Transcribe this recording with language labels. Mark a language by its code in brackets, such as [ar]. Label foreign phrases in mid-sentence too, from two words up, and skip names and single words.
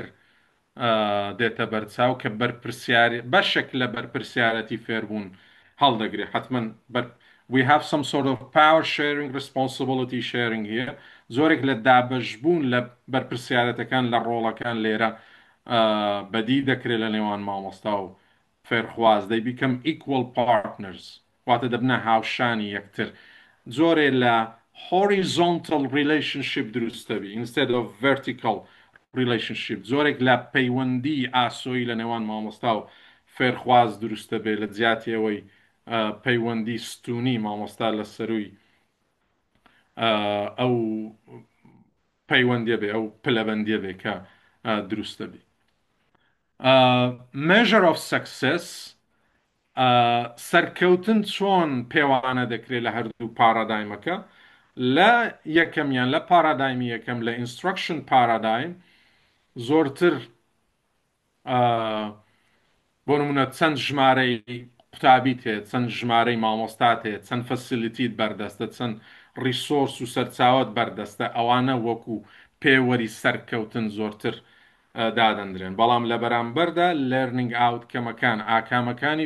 [ckb] دێتە بەرچاو کە بەرپرسیاری بەشێک لە بەرپرسیارەتی فێربوون هەڵدەگرێ حتمما [en] we have some sort of power sharing responsibility sharing [ckb] here زۆرێک لە دابەشبوون لە بەرپرسیارەتەکان لە ڕۆڵەکان لێرە بەدی دەکرێت لە نێوان مامۆستا و فێرخواز [en] they become equal partners [ckb] واتە دەبنە هاوشانی یەکتر زۆرێ لە [en] horizontal relationship [ckb] دروستەبی [en] instead of vertical relationship [ckb] زۆرێک لە پەیوەندی ئاسۆیی لە نێوان مامۆستا و فێرخواز دروستە بێ لە جیاتیەوەی پەیوەندی ستونی مامۆستا لە سەروی ئەو پەیوەندیە بێ ئەو پلەبەندیە بێ کە دروستە بێ [en] measure of success [ckb] سەرکەوتن چۆن پێوانە دەکرێت لە هەردوو پارادایمەکە لە یەکەمیان لە پارادایمی یەکەم لە [en] instruction paradigm [ckb] زۆرتر بۆ نمونە چەند ژمارەی قوتابیت هەیە چەند ژمارەی مامۆستات هەیە چەند فەسیلیتیت بەردەستە چەند ریسۆرس و سەرچاوت بەردەستە ئەوانە وەکو پێوەری سەرکەوتن زۆرتر دادەندرێن بەڵام لە بەرامبەردا [en] learning outcomes [ckb] ئاکامەکانی